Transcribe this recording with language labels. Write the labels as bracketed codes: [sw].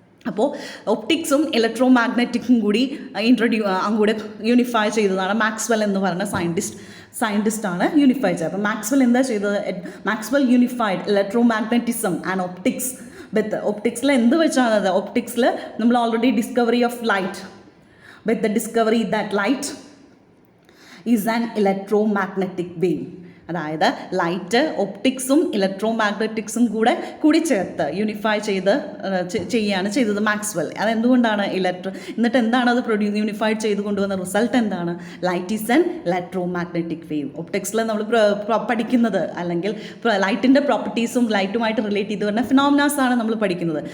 [ml] അപ്പോൾ ഒപ്റ്റിക്സും ഇലക്ട്രോമാഗ്നറ്റിക്കും കൂടി അങ്ങോട്ട് യൂണിഫൈ ചെയ്തതാണ് മാക്സ്വെൽ എന്ന് പറയുന്ന സയൻറ്റിസ്റ്റാണ് യൂണിഫൈ ചെയ്തത്. അപ്പോൾ മാക്സ്വെൽ എന്താ ചെയ്തത്? മാക്സ്വെൽ [en] unified electromagnetism and optics with, [ml] ഒപ്റ്റിക്സിൽ എന്ത് വെച്ചാണ്? ഒപ്റ്റിക്സിൽ നമ്മൾ already [en] Discovery of light, with the discovery that light is an electromagnetic wave. [ml] അതായത് ലൈറ്റ്, ഒപ്റ്റിക്സും ഇലക്ട്രോമാഗ്നറ്റിക്സും കൂടി ചേർത്ത് യൂണിഫൈ ചെയ്യുകയാണ് ചെയ്തത് മാക്സ്വെൽ. അതെന്തുകൊണ്ടാണ്? എന്നിട്ട് എന്താണ് അത് യൂണിഫൈഡ് ചെയ്ത് കൊണ്ടുവന്ന റിസൾട്ട് എന്താണ്? [en] Light is an electromagnetic wave. [ml] ഒപ്റ്റിക്സിൽ നമ്മൾ പഠിക്കുന്നത്, അല്ലെങ്കിൽ ലൈറ്റിൻ്റെ പ്രോപ്പർട്ടീസും ലൈറ്റുമായിട്ട് റിലേറ്റ് ചെയ്ത് വരുന്ന ഫിനോമിനാസ് ആണ് നമ്മൾ പഠിക്കുന്നത്.